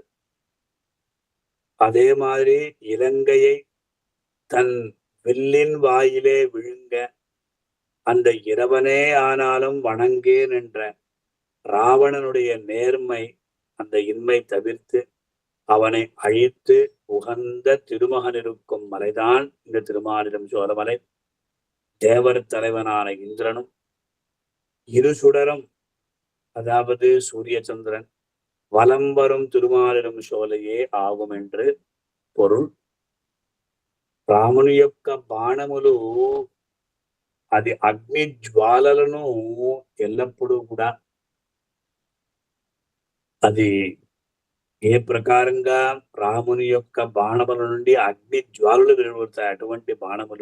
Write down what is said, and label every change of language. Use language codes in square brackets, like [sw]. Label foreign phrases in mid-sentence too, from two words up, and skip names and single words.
[ta] அதே மாதிரி இலங்கையை தன் வில்லின் வாயிலே விழுங்க அந்த இரவனே ஆனாலும் வணங்கேன் என்ற ராவணனுடைய நேர்மை அந்த இன்மை தவிர்த்து அவனை அழித்து உகந்த திருமகன் இருக்கும் மலைதான் இந்த திருமாலிரும் சோழமலை. தேவர் தலைவனான இந்திரனும் இரு சுடரும் அதாவது சூரிய சந்திரன் வலம் வரும் திருமாலிரும் சோலையே ఆகும் என்று పొరుల్. [te] రాముని యొక్క బాణములు అది అగ్ని జ్వాలలను ఎల్లప్పుడూ కూడా అది ఏ ప్రకారంగా రాముని యొక్క బాణముల నుండి అగ్ని జ్వాలలు వెలువడతాయి అటువంటి బాణములు.